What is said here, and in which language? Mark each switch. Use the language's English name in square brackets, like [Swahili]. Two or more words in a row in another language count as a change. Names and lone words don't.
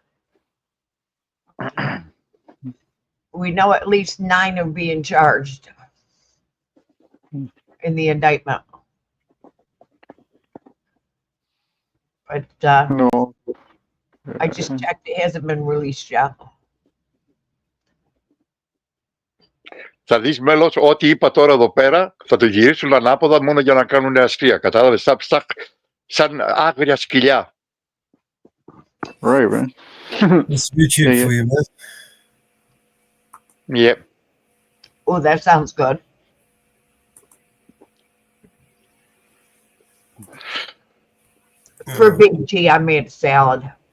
[English] We know at least 9 are being charged in the indictment. But No. I just checked, it hasn't been released yet. [Greek] Θα δεις μέλος ό,τι είπα τώρα εδώ πέρα θα το γυρίσουν ανάποδα μόνο για να κάνουν αστεία. Κατάλαβες, σαν άγρια σκυλιά. [English] Right, man. It's YouTube for you, man. Yep. Oh, that sounds good. For Big G, I made a salad.